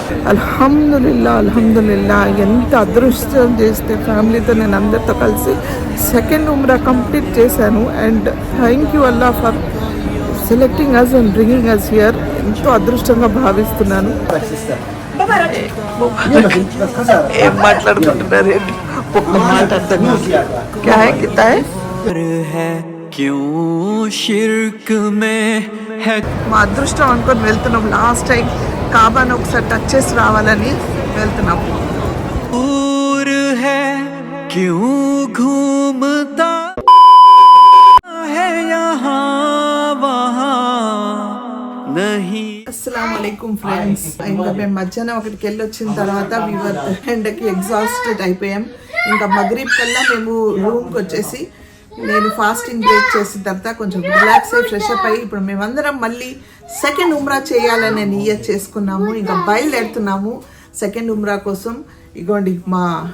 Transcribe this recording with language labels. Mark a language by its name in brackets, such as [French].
[Telugu] అల్హమ్దులిల్లా ఎంత అదృష్టం చేస్తే ఫ్యామిలీతో నేను అందరితో కలిసి సెకండ్ ఉమ్రా కంప్లీట్ చేశాను [English] and thank you Allah for selecting us and bringing us here [Telugu] ఎంతో అదృష్టంగా భావిస్తున్నాను ఏం మాట్లాడుకుంటున్నారు ఒక్క మాట అర్థం [Hindi] క్యా హై కితా హై क्यों शिर्क में है [Telugu] మా అదృష్టం అనుకొని వెళ్తున్నాం లాస్ట్ టైం కాబాను ఒకసారి టచ్ చేసి రావాలని వెళ్తున్నాం [Hindi] दूर है क्यों घूमता है यहाँ वहाँ नहीं [Telugu] అస్సలం వాలేకుమ్ ఫ్రెండ్స్ ఇంకా మేము మధ్యాహ్నం ఒకటికి వెళ్ళి వచ్చిన తర్వాత వీవర్ ఎండకి ఎగ్జాస్టెడ్ అయిపోయాం ఇంకా మగ్రిబ్ కల్లా మేము రూమ్కి వచ్చేసి నేను ఫాస్టింగ్ బ్రేక్ చేసిన తర్వాత కొంచెం రిలాక్స్ అయ్యి ఫ్రెష్ అప్ అయ్యి ఇప్పుడు మేమందరం మళ్ళీ సెకండ్ ఉమ్రా చేయాలని నియత్ చేసుకున్నాము ఇంకా బయలుదేరుతున్నాము సెకండ్ ఉమ్రా కోసం ఇగోండి మా